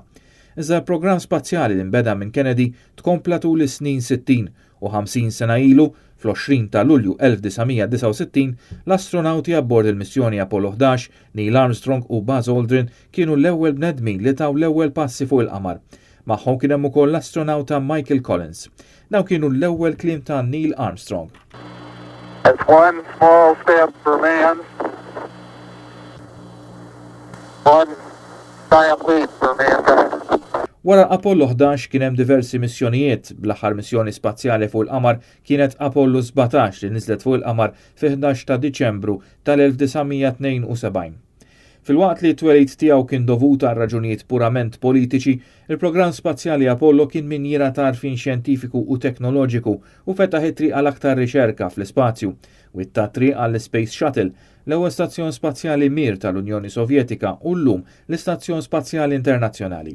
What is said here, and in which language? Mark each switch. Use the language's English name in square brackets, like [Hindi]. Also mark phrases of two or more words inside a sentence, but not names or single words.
[Maltese] Iżda l-programm spazjali li nbeda minn Kennedy tkompla tul is-snin 60 u 50 sena ilu, fl-20 ta' Lulju 1969, l-astronauti abbord il-missjoni Apollo 11, Neil Armstrong u Buzz Aldrin kienu l-ewwel bnedmin li taw l-ewwel passi fuq il-qamar. Magħhom kien hemm ukoll l-astronauta Michael Collins. Dawn kienu l-ewwel kliem ta' Neil Armstrong. [English] It's one small step for man, one giant leap for mankind. [Maltese] Wara Apollo 11 kien hemm diversi missjonijiet, bl-aħħar missjoni spazjali fuq il-qamar kienet Apollo 17 li niżlet fuq il-qamar fi 11 ta' Diċembru tal-1972. Fil-waqt li t-twelid tiegħu kien dovut għal raġunijiet purament politiċi, il-programm spazjali Apollo kien minjera ta' għarfien xjentifiku u teknoloġiku u fetaħ it-triq għal aktar riċerka fl-ispazju, u t-triq għall-Space Shuttle, l-ewwel stazzjon spazjali Mir tal-Unjoni Sovjetika u llum l-Istazzjon Spazjali Internazzjonali.